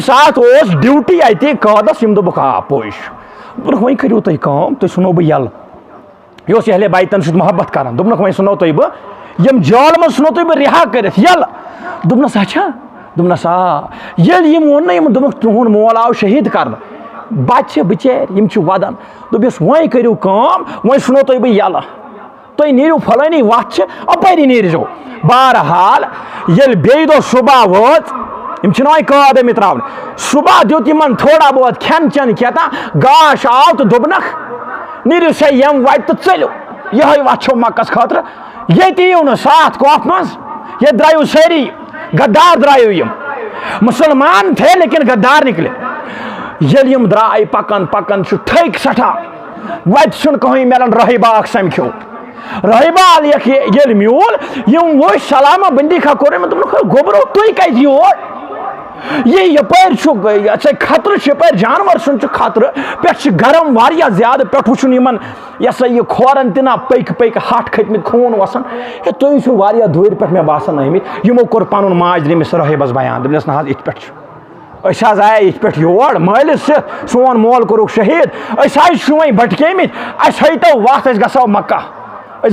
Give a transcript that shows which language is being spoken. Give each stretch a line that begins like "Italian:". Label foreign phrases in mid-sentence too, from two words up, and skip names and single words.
Kashmiri: ساتہٕ اوس ڈیوٹی اَتہِ قٲدس یِم دوٚپُکھ آ پوٚز چھُ دوٚپُکھ وۄنۍ کٔرِو تُہۍ کٲم تُہۍ ژھٕنو بہٕ یَلہٕ یہِ اوس اہلِ بیتن سۭتۍ محبت کران دوٚپنکھ وۄنۍ ژھٕنو تُہۍ بہٕ یِم جالہٕ منٛز ژھٕنو تُہۍ بہٕ رِہا کٔرِتھ یَلہٕ دوٚپنس اچھا دوٚپنس آ ییٚلہِ یِم ووٚن نہ یِمن دوٚپُکھ تُہُنٛد مول آو شہیٖد کرنہٕ بچہِ بِچٲرۍ یِم چھِ ودان دوٚپُس وۄنۍ کٔرِو کٲم وۄنۍ ژھٕنو تُہۍ بہٕ یَلہٕ تُہۍ نیٖرِو فلٲنی وتھ چھِ اپٲری نیٖرزیو بہرحال ییٚلہِ بیٚیہِ دۄہ صبح وٲژ یم چھِ وۄنۍ قٲد آمٕتۍ ترٛاونہٕ صُبح دیُت یِمن تھوڑا بہت کھٮ۪ن چٮ۪ن کھٮ۪تا گاش آو تہٕ دوٚپنکھ نیٖرِو سا یِم وَتہِ تہٕ ژٔلِو یِہوٚے وَچھو مَکَس خٲطرٕ ییٚتہِ یِیِو نہٕ ساتھ کوپھ منٛز ییٚتہِ درٛایِو سٲری غدار درٛایِو یِم
Urdu: مُسلمان تھے لیکن غدار نِکلے
Kashmiri: ییٚلہِ یِم درٛاے پَکان پَکان چھُ تھٔکۍ سٮ۪ٹھاہ وَتہِ چھُنہٕ کٕہٕنۍ مِلان رٲہِبا اکھ سَمکھیو رٲہِبا ییٚلہِ میوٗل یِم وٕچھ سلامہ بٔندی کھا کوٚر یِمن دوٚپُکھ گوٚبرو تُہۍ کَتہِ یور یہ یپٲرۍ چھُ خطرٕ چھُ یپٲرۍ جانور سُنٛد چھُ خطرٕ پٮ۪ٹھٕ چھِ گرم واریاہ زیادٕ پٮ۪ٹھٕ وٕچھُن یِمن یہِ ہسا یہِ کھورن تہِ نا پٔکۍ پٔکۍ ہٹھ کھٔتمٕتۍ خوٗن وسان ہے تُہۍ چھِو واریاہ دوٗرِ پٮ۪ٹھ مےٚ باسان آمٕتۍ یِمو کوٚر پنُن ماجرٕ أمِس رٲہِبس بیان دوٚپنس نہ حظ یِتھ پٲٹھۍ چھُ أسۍ حظ آیے یِتھ پٲٹھۍ یور مٲلِس سۭتۍ سون مول کوٚرُکھ شہیٖد أسۍ حظ چھِ وۄنۍ بٹکیمٕتۍ اَسہِ ہٲیتو وَتھ أسۍ گژھو مکہ أسۍ